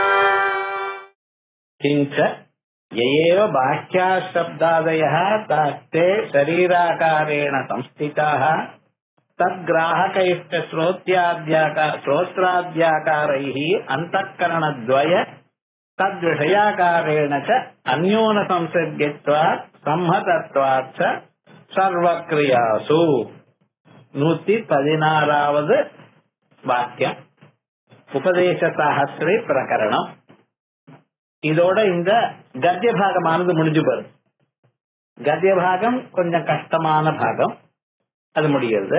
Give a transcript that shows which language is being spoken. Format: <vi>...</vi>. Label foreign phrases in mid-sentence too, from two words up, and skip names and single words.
<sa>किञ्च येव बाह्याशब्दादयः तास्ते शरीराकारेण संस्थिताः तद्ग्राहकैश्च श्रोत्राद्याकारैः अन्तःकरणद्वय तद्विषयाकारेण च अन्योनसंसर्गत्वात् संहतत्वात् च सर्वक्रियासु</sa> <ta>116வது வாக்கியம் உபதேச சாஸ்திரி பிரகரணம். இதோட இந்த கத்திய பாகமானது முடிஞ்சு போகுது. கத்திய பாகம் கொஞ்சம் கஷ்டமான பாகம், அது முடிகிறது.</ta>